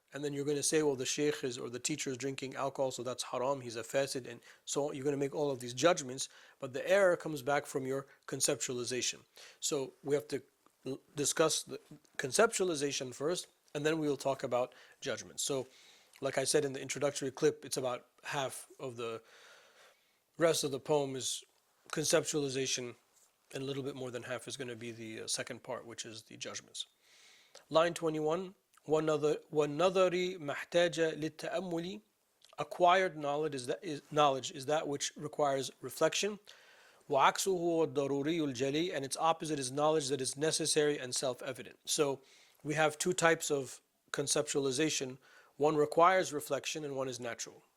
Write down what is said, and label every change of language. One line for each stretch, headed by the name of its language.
English: And then you're going to say, well, the sheikh or the teacher is drinking alcohol, so that's haram, he's a fasid, and so you're going to make all of these judgments, but the error comes back from your conceptualization. So we have to discuss the conceptualization first, and then we will talk about judgment. So, like I said in the introductory clip, it's about half of the rest of the poem is conceptualization, and a little bit more than half is going to be the second part, which is the judgments. Line 21,
Arabic: وَالنَّظَرِ مَحْتَاجَ لِلتَّأَمُّلِ.
English: Acquired knowledge is that which requires reflection.
Arabic: وَعَكْسُهُ وَالضَّرُورِيُّ الْجَلِي.
English: And its opposite is knowledge that is necessary and self-evident. So we have two types of conceptualization. One requires reflection and one is natural.